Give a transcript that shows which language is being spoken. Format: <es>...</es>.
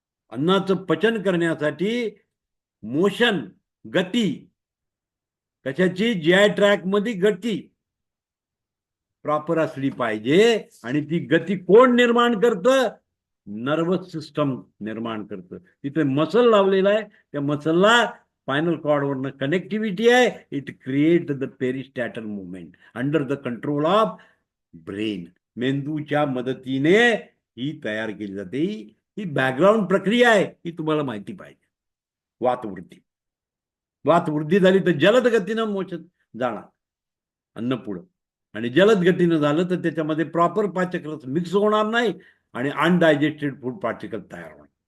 <mr>अन्नाचं पचन करण्यासाठी मोशन, गती, कशाची? जीआय ट्रॅक मध्ये गती. प्रॉपर असली पाहिजे. आणि ती गती कोण निर्माण करतं? नर्वस सिस्टम निर्माण करतं. तिथे मसल लावलेला आहे, त्या मसलला स्पायनल कॉर्डवरनं कनेक्टिव्हिटी आहे.</mr> <en>It create the peristaltic movement under the control of brain.</en> <mr>मेंदूच्या मदतीने ही तयार केली जाते. ही बॅकग्राऊंड प्रक्रिया आहे, ही तुम्हाला माहिती पाहिजे. वातवृद्धी. वातवृद्धी झाली तर जलद गतीनं मोशन जाणार अन्न पुढं, आणि जलद गतीनं झालं तर त्याच्यामध्ये प्रॉपर पाचक रस मिक्स होणार नाही आणि अनडायजेस्टेड फूड पार्टिकल तयार होणार.</mr>